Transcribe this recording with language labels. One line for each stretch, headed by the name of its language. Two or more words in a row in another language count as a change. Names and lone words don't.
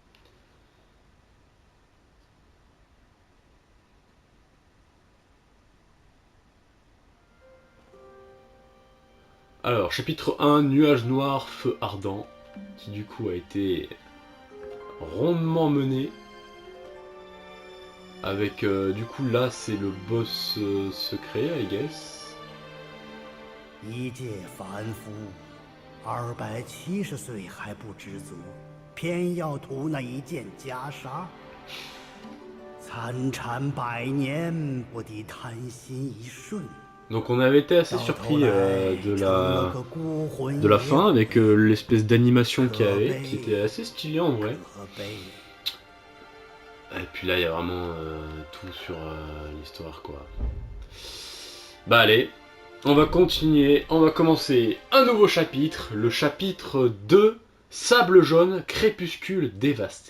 French: Alors, chapitre 1, nuage noir, feu ardent, qui du coup a été rondement mené. Avec, du coup, là, c'est le boss secret,
English: I guess.
Chinese: 一介凡夫，270岁还不知足，偏要图那一件袈裟。参禅百年，不敌贪心一瞬。
French: Donc on avait été assez surpris de la fin avec l'espèce d'animation qu'il y avait, qui était assez stylée en vrai. Et puis là il y a vraiment tout sur l'histoire quoi. Bah allez, on va continuer, on va commencer un nouveau chapitre, le chapitre 2, Sable jaune, crépuscule dévasté.